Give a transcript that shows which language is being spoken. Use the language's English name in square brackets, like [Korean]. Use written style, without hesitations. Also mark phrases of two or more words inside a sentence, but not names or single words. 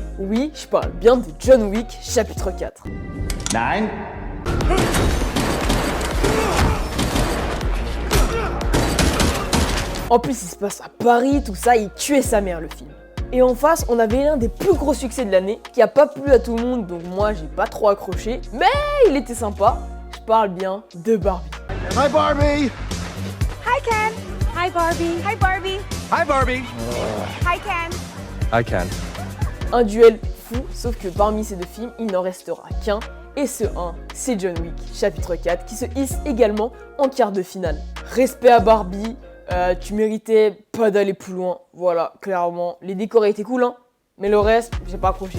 [French] Oui, je parle bien de John Wick chapitre 4. En plus, il se passe à Paris, tout ça, il tuait sa mère le film. Et en face, on avait l'un des plus gros succès de l'année, qui a pas plu à tout le monde, donc moi j'ai pas trop accroché, mais il était sympa. Je parle bien de Barbie. [English] Hi, Barbie! Hi, Ken. Hi, Barbie. Hi, Barbie. Hi, Barbie! Hi, Ken. I can. [French] Un duel fou, sauf que parmi ces deux films, il n'en restera qu'un, et ce un, c'est John Wick, chapitre 4, qui se hisse également en quart de finale. Respect à Barbie, tu méritais pas d'aller plus loin, voilà, clairement, les décors étaient cool, hein, mais le reste, j'ai pas accroché.